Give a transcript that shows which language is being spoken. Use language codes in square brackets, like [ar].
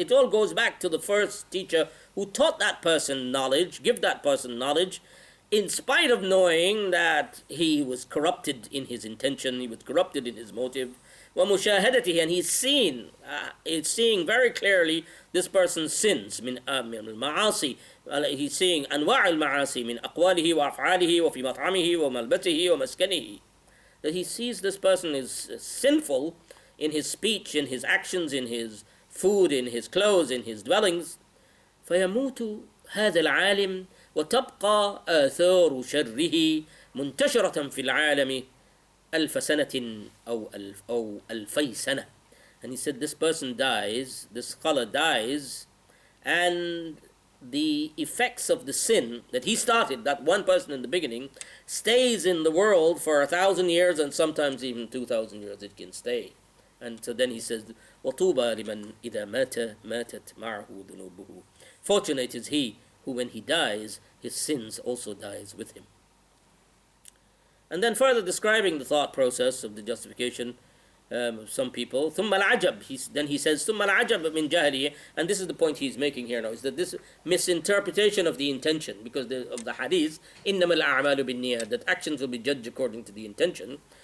[en] It all goes back to the first teacher who taught that person knowledge, give that person knowledge, in spite of knowing that he was corrupted in his intention, he was corrupted in his motive. [ar] ومشاهدته, [en] and he's seeing very clearly this person's sins [ar] من المعاصي. [en] He's seeing [ar] أنواع المعاصي من أقواله وأفعاله وفي مطعمه وملبسه ومسكنه. [en] That he sees this person is sinful in his speech, in his actions, in his food, in his clothes, in his dwellings. [ar] فيموت هذا العالم وتبقى آثار شره منتشرة في العالم ألف سنة أو ألفي سنة. [en] And he said this person dies, this scholar dies, and the effects of the sin that he started, that one person in the beginning, stays in the world for 1,000 years, and sometimes even 2,000 years it can stay. And so then he says, [ar] وَطُوبَى لِمَنْ إِذَا مَاتَتْ مَعَهُ ذُنُوبُهُ. [en] Fortunate is he who, when he dies, his sins also dies with him. And then further describing the thought process of the justification, some people, [ar] ثُمَّ الْعَجَبِ, [en] then he says, [ar] ثُمَّ الْعَجَبِ مِنْ جَهْلِهِ, [en] and this is the point he's making here now, is that this misinterpretation of the intention, because of the hadith, [ar] إِنَّمَا الْأَعْمَالُ بِالنِّيَّةِ, [en] that actions will be judged according to the intention.